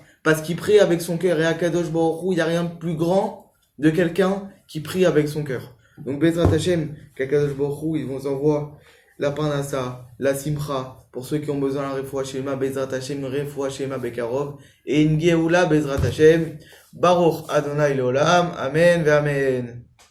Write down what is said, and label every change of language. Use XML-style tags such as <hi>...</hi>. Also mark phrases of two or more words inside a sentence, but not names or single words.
<fr>Parce qu'il prie avec son cœur. Et à</fr> <he>קדוש ברוך הוא,</he> <fr>il n'y a rien de plus grand de quelqu'un qui prie avec son cœur. Donc,</fr> <he>בעזרת השם, qu' הקדוש ברוך הוא,</he> <fr>ils vous envoient la Parnassa, la Simcha, pour ceux qui ont besoin de la</fr> <he>רפואה שלמה, בעזרת השם רפואה שלמה בקרוב,</he> <fr>et une</fr> <he>Geoula, בעזרת השם ברוך ה' לעולם אמן ואמן.</he>